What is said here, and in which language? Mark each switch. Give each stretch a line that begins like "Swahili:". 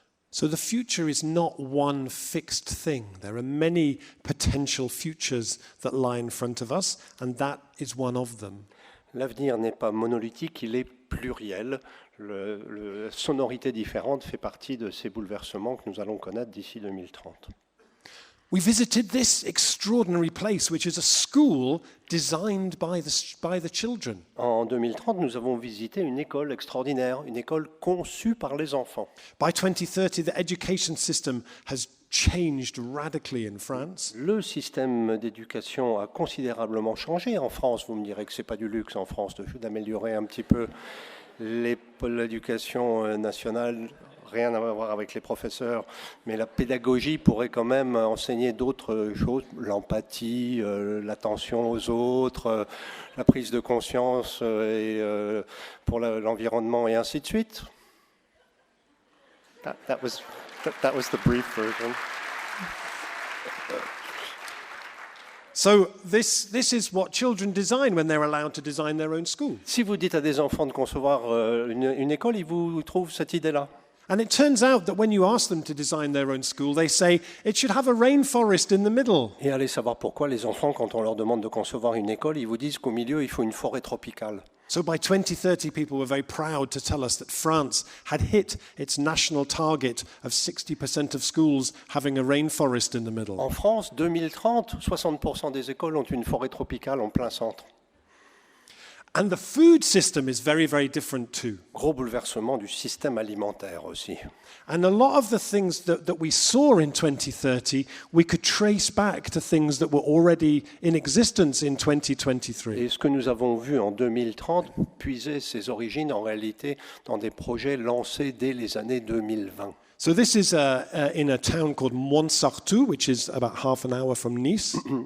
English: So the future is not one fixed thing. There are many potential futures that lie in front of us, and that is one of them.
French: L'avenir n'est pas monolithique, il est pluriel. La sonorité différente fait partie de ces bouleversements que nous allons connaître d'ici 2030.
English: We visited this extraordinary place, which is a school designed by the children.
French: En 2030, nous avons visité une école extraordinaire, une école conçue par les enfants.
English: By 2030, the education system has changed radically in France.
French: Le système d'éducation a considérablement changé en France. Vous me direz que ce n'est pas du luxe en France d'améliorer un petit peu l'éducation nationale. Rien à voir avec les professeurs, mais la pédagogie pourrait quand même enseigner d'autres choses, l'empathie, l'attention aux autres, la prise de conscience pour l'environnement et ainsi de suite.
English: That was the brief version. So this is what children design when they're allowed to design their own school.
French: Si vous dites à des enfants de concevoir une école, ils vous trouvent cette idée-là.
English: And it turns out that when you ask them to design their own school, they say it should have a rainforest in the middle.
French: Et allez savoir pourquoi les enfants, quand on leur demande de concevoir une école, ils vous disent qu'au milieu, il faut une forêt tropicale.
English: So by 2030, people were very proud to tell us that France had hit its national target of 60% of schools having a rainforest in the middle.
French: En France, 2030, 60% des écoles ont une forêt tropicale en plein centre.
English: And the food system is very, very different too.
French: Gros bouleversement du système alimentaire aussi.
English: And a lot of the things that we saw in 2030, we could trace back to things that were already in existence in 2023.
French: Et ce que nous avons vu en 2030 puisait ses origines en réalité dans des projets lancés dès les années 2020.
English: So this is in a town called Montsartou, which is about half an hour from Nice.